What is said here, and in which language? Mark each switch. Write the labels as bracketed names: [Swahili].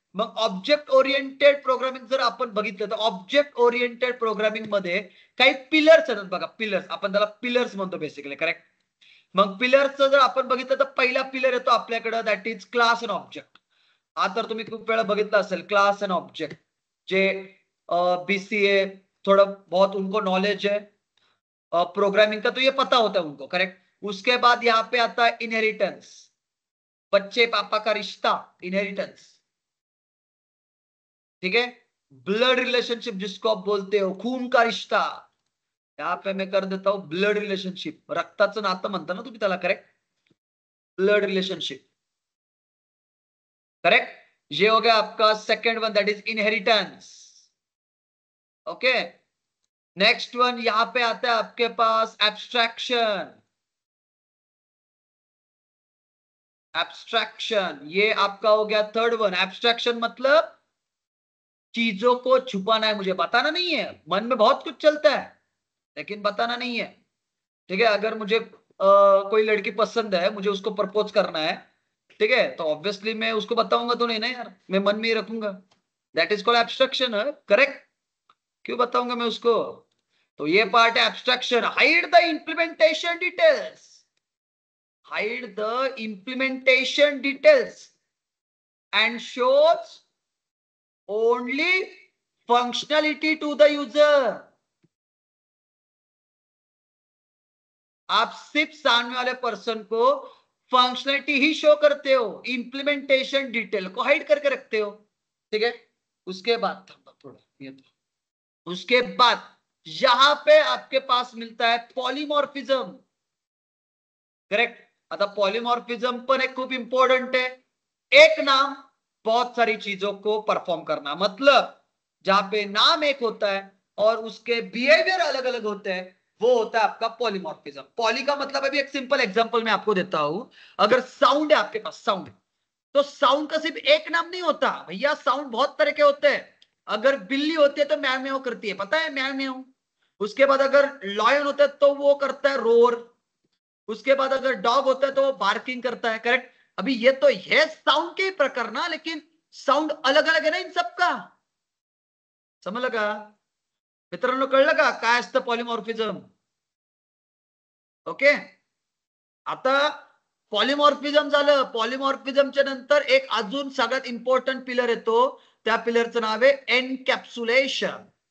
[Marathi] मग object oriented programming जर आपण बघितलं तर ऑब्जेक्ट ओरिएंटेड प्रोग्रामिंग मध्ये काही पिलर्स आहेत बघा. पिलर्स, आपण त्याला पिलर्स म्हणतो बेसिकली. करेक्ट. मग पिलर्सचं जर आपण बघितलं तर पहिला पिलर येतो आपल्याकडे, [English] That is class and object. [Marathi] हा तर तुम्ही खूप वेळा बघितलं असेल, क्लास एंड ऑब्जेक्ट. [Hindi] J BCA थोड़ा बहुत उनको नॉलेज है प्रोग्रामिंग का, तो ये पता होता है उनको. करेक्ट. उसके बाद यहाँ पे आता है इनहेरिटेंस, बच्चे पापा का रिश्ता, इनहेरिटेंस. ठीक है. ब्लड रिलेशनशिप जिसको आप बोलते हो, खून का रिश्ता, यहाँ पे मैं कर देता हूं ब्लड रिलेशनशिप, [Marathi] रक्ताचं नातं म्हणता ना तुम्ही त्याला. [English] Correct. Blood relationship. Correct. [Hindi] ये हो गया आपका second one, [English] That is inheritance. [Hindi] Okay. Next one यहां पे आता है आपके पास एब्स्ट्रैक्शन. एब्स्ट्रैक्शन ये आपका हो गया थर्ड वन. एब्स्ट्रैक्शन मतलब चीजों को छुपाना है, मुझे बताना नहीं है. मन में बहुत कुछ चलता है लेकिन बताना नहीं है. ठीक है. अगर मुझे कोई लड़की पसंद है, मुझे उसको प्रपोज करना है, ठीक है, तो ऑब्वियसली मैं उसको बताऊंगा तो नहीं ना यार, मैं मन में ही रखूंगा. [English] That is called abstraction. [Hindi] Correct. क्यों बताऊंगा मैं उसको? तो ये पार्ट है abstraction. [English] Hide the implementation details. [Hindi] Hide the implementation details [English] and shows only functionality to the user. [Hindi] आप सिर्फ सामने वाले पर्सन को फंक्शनलिटी ही शो करते हो, इंप्लीमेंटेशन डिटेल को हाइड करके रखते हो. ठीक है. उसके बाद थोड़ा ये तो उसके बाद यहां पे आपके पास मिलता है पॉलीमॉर्फिज्म. करेक्ट. [Marathi] आता पॉलीमॉर्फिज्म पण एक खूप इंपॉर्टंट [Hindi] है. एक नाम बहुत सारी चीजों को परफॉर्म करना, मतलब जहां पे नाम एक होता है और उसके बिहेवियर अलग अलग होते हैं, वो होता है आपका पॉलीमॉर्फिज्म. पॉली का मतलब अभी एक सिंपल एग्जांपल मैं आपको देता हूं. अगर साउंड है आपके पास, साउंड, तो साउंड का सिर्फ एक नाम नहीं होता भैया, साउंड बहुत तरह के होते हैं. अगर बिल्ली होती है तो म्याऊ म्याऊ करती है, पता है, म्याऊ म्याऊ. उसके बाद अगर लॉयन होता है तो वो करता है रोर. उसके बाद अगर डॉग होता है तो वो बार्किंग करता है. करेक्ट. अभी ये तो है साउंड के प्रकार ना, लेकिन साउंड अलग अलग है ना इन सबका. [Marathi] समजलं का मित्रांनो? कळलं का काय असतं पॉलीमॉर्फिझम? ओके. आता पॉलीमॉर्फिझम झालं. पॉलीमॉर्फिझमच्या नंतर एक अजून सगळ्यात इम्पॉर्टंट पिलर येतो. त्या पिलरचं नाव आहे एनकॅप्सुलेशन.